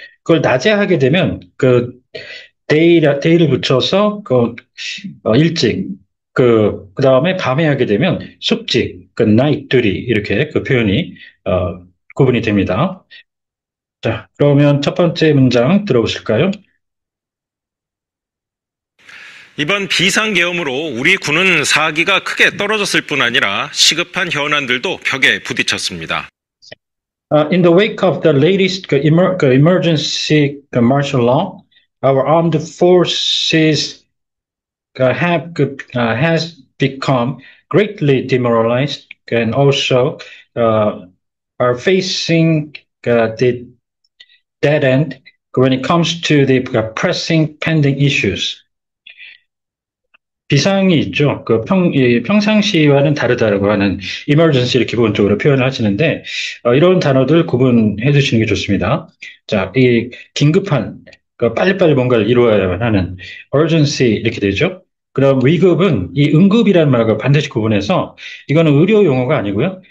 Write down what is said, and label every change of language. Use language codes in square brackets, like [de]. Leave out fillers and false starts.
[ko] 그걸 낮에 하게 되면 데이를 붙여서 일찍 그 다음에 밤에 하게 되면 숙직, 나이트 듀티 이렇게 그 표현이 구분이 됩니다. 자, 그러면 첫 번째 문장 들어보실까요? 이번 비상계엄으로 우리 군은 사기가 크게 떨어졌을 뿐 아니라 시급한 현안들도 벽에 부딪혔습니다. [en] In the wake of the latest emergency martial law, our armed forces has become greatly demoralized and also uh, are facing the dead end when it comes to the pressing pending issues. [ko] 비상이 있죠. 평상시와는 다르다고 하는 emergency를 기본적으로 표현을 하시는데, 이런 단어들 구분해 두시는 게 좋습니다. 자, 이 긴급한, 빨리빨리 뭔가를 이루어야만 하는 urgency 이렇게 되죠. 그다음 위급은 이 응급이라는 말과 반드시 구분해서 이거는 의료 용어가 아니고요.